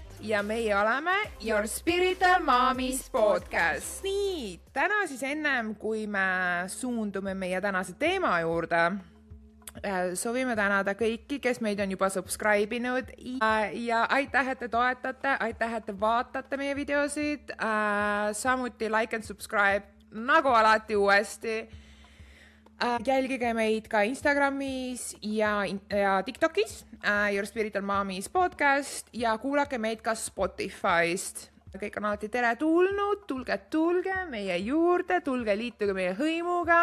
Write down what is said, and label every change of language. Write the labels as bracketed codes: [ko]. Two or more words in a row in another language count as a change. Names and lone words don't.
[et] Ja meie oleme Your Spiritual Momies podcast. Nii, täna siis ennem, kui me suundume meie tänase teema juurde, soovime tänada kõiki, kes meid on juba subscribe'inud ja aitäh, et te toetate, aitäh, et te vaatate meie videosid, samuti [en] like and subscribe [et] nagu alati uuesti. Jälgige meid ka Instagramis ja TikTokis, Your Spiritual Momies podcast ja kuulake meid ka Spotify'st. Kõik on alati tere tulnud, tulge meie juurde, tulge liituge meie hõimuga.